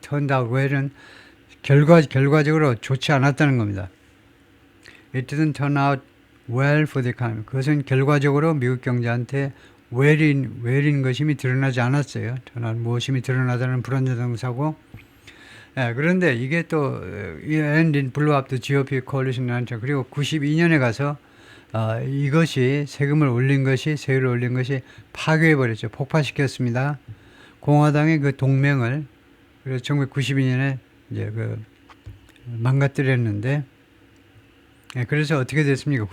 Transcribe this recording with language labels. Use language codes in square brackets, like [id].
[ko] turned out well 은 결과적으로 좋지 않았다는 겁니다. [en] It didn't turn out well for the economy. [ko] 그것은 결과적으로 미국 경제한테 well인 것임이 드러나지 않았어요. 무엇임이 드러나다는 불완전동사고. [en] 그런데 이게 또 and it blew up the GOP coalition. [ko] 그리고 92년에 가서 이것이 세율을 올린 것이 파괴해버렸죠. 폭파시켰습니다. 공화당의 그 동맹을. 그래서 1992년에 이제 망가뜨렸는데, 그래서 어떻게 됐습니까?